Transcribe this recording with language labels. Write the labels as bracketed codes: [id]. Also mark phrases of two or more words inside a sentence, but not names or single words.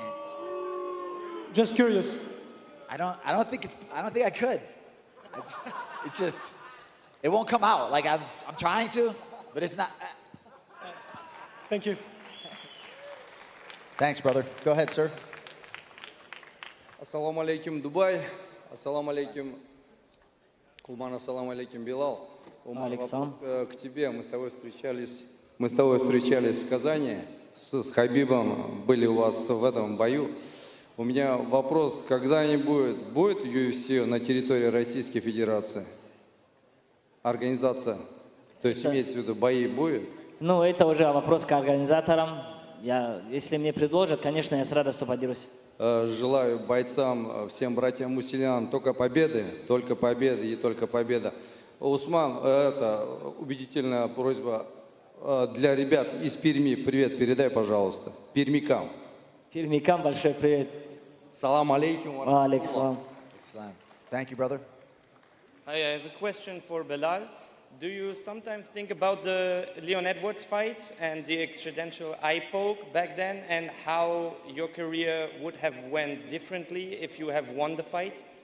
[en] Just curious. I don't think I could. It's just, it won't come out. Like I'm trying to, but it's not. Thank you. Thanks, brother. Go ahead, sir. [ar] السلام عليكم, Дубай. السلام عليكم, Кулман. السلام عليكم, Белал. [ru] Умар, вопрос к тебе. Мы с тобой встречались в Казани с Хабибом. Были у вас в этом бою. У меня вопрос, когда-нибудь будет UFC на территории Российской Федерации? Организация. То есть имеется в виду, бои будет? Ну, это уже вопрос к организаторам. Если мне предложат, конечно, я с радостью поделюсь. Желаю бойцам, всем братьям-мусульманам только победы и только победа. Усман, это убедительная просьба для ребят из Перми. Привет передай, пожалуйста. Пермякам. Пермякам большой привет. [ar] سلام عليكم. Алейкум. [en] Thank you, brother. Hi, I have a question for Belal. Do you sometimes think about the Leon Edwards fight and the accidental eye poke back then, and how your career would have went differently if you have won the fight?